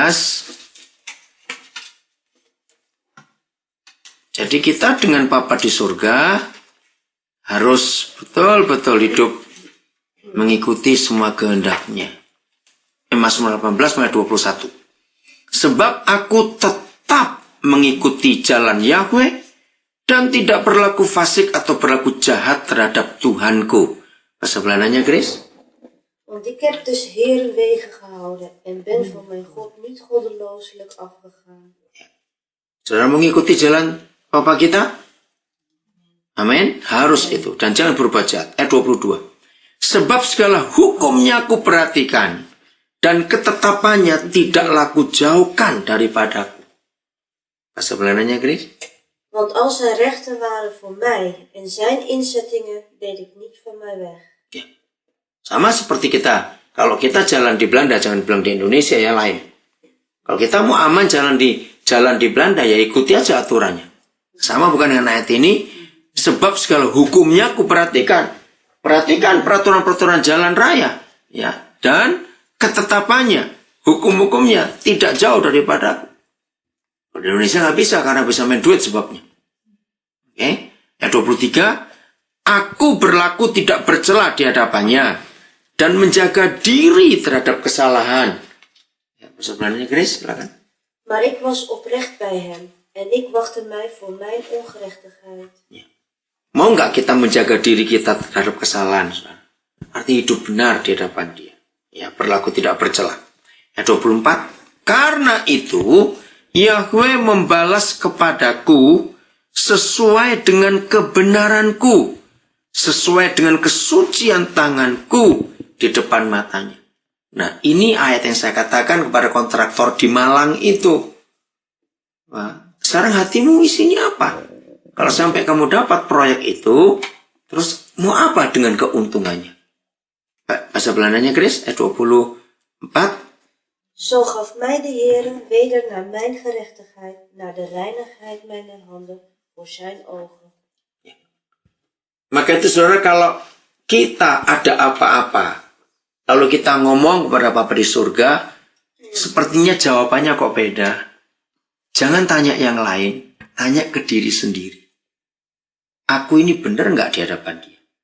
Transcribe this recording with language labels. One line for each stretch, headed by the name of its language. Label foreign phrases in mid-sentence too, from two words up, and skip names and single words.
Indonesian: Jadi kita dengan Bapa di surga harus betul-betul hidup mengikuti semua kehendaknya. Mazmur 18 ayat 21. Sebab aku tetap mengikuti jalan Yahweh dan tidak berlaku fasik atau berlaku jahat terhadap Tuhanku. Bahasa Belandanya, Grace?
Dutch: Want ik heb dus Heeren wegen gehouden en ben van mijn God niet goddelooselijk afgegaan.
Indonesian: Saudara mengikuti jalan Bapa kita? Amin. Harus itu. Dan jangan berbuat jahat. Ayat 22. Sebab segala hukumnya aku perhatikan dan ketetapannya tidaklah ku jauhkan daripadaku. Bahasa Belandanya, Grace?
Dutch: Want als zijn rechten waren voor mij en zijn inzettingen deed ik niet van mij weg.
Indonesian: Ya. Sama seperti kita. Kalau kita jalan di Belanda, jangan bilang di Indonesia ya lain. Kalau kita mau aman jalan di Belanda, ya ikuti aja aturannya. Sama bukan dengan ayat ini. Sebab segala hukumnya aku perhatikan. Perhatikan peraturan-peraturan jalan raya. Ya. Dan ketetapannya, hukum-hukumnya tidak jauh daripada aku. Di Indonesia nggak bisa karena bisa main duit sebabnya. Oke. Ayat 23. Aku berlaku tidak bercela di hadapannya dan menjaga diri terhadap kesalahan. Ya, sebenarnya Grace, silakan.
Dutch: Maar ik was oprecht bij hem en ik wachtte mij voor mijn ongerechtigheid.
Indonesian: Ya. Mau nggak kita menjaga diri kita terhadap kesalahan? Saudara? Artinya hidup benar di hadapan dia. Ya, berlaku tidak bercela. Ayat 24. Karena itu Yahweh membalas kepadaku sesuai dengan kebenaranku, sesuai dengan kesucian tanganku di depan matanya. Nah, ini ayat yang saya katakan kepada kontraktor di Malang itu. Nah, sekarang hatimu isinya apa? Kalau sampai kamu dapat proyek itu, terus mau apa dengan keuntungannya? Bahasa Belandanya, Chris, ayat 24.
Dutch: Zo gaf mij de Heere weder naar mijn gerechtigheid, naar de reinigheid mijner handen voor zijn ogen.
Indonesian: Maka itu saudara, kalau kita ada apa-apa, lalu kita ngomong kepada Bapa di surga, sepertinya jawabannya kok beda. Jangan tanya yang lain, tanya ke diri sendiri. Aku ini benar nggak di hadapan dia?